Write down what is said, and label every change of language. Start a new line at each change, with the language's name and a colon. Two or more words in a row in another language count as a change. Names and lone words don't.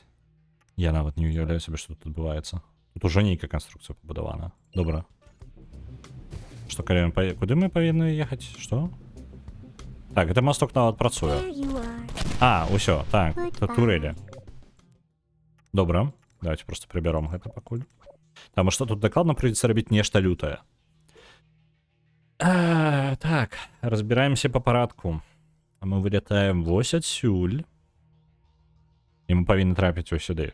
Belarusian: Я нават не уяўляю сабе, што тут адбываецца. Тут ужо нейкая канструкцыя пабудавана. Добра. што калі куды мы павінны ехаць? Што? Так, гэта масток нават працуе.
English: There you are.
Belarusian: А, усё, так, тут турэлі. Добра,
Russian: давайте просто
Belarusian: прыбяром гэта пакуль. Таму што тут дакладна прыйдзецца рабіць нешта лютае. Так, разбіраемся па парадку. Мы вылетаем вось адсюль. І мы павінны трапіць вось сюды.